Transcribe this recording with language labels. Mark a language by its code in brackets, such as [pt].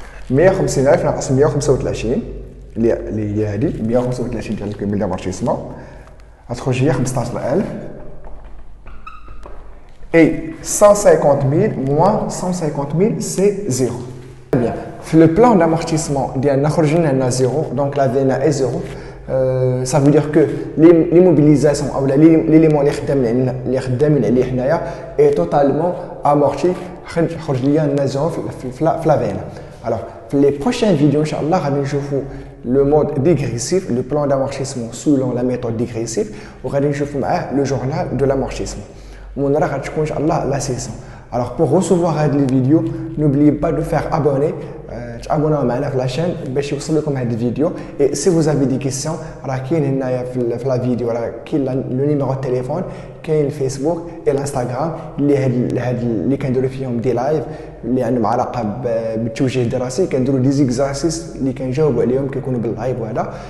[ar] 150,000 ناقص 135 اللي هي هذه 135 ديال الكومول دامورتيسمون غتخرج هي 15,000. اي 150,000 موان 150,000 سي زيرو. بيان في لو بلان دامورتيسمون ديالنا خرج لنا زيرو، دونك لا فينا اي زيرو. [fr] ça veut dire que l'immobilisation ou l'élément [ar] اللي خدامين عليه حنايا [fr] est totalement amorti. [ar] خرج ليا زيرو في لا فينا. [fr] Alors, pour les prochaines vidéos, Inch'Allah, on va voir le mode dégressif, le plan d'amortissement selon la méthode dégressive, ou on va voir le journal de l'amortissement. On va voir, Inch'Allah, la session. Alors, pour recevoir les vidéos, n'oubliez pas de faire abonner. Abonnez-vous à la chaîne pour que vous ayez des vidéos. Et si vous avez des questions, dans la vidéo, le numéro de téléphone, le Facebook et l'Instagram, [ar] اللي كنديروا فيهم دي لايف اللي عندهم علاقه بالتوجيه الدراسي، كنديروا دي زيكزارسيس اللي كنجاوبوا عليهم كيكونوا باللايف وهذا.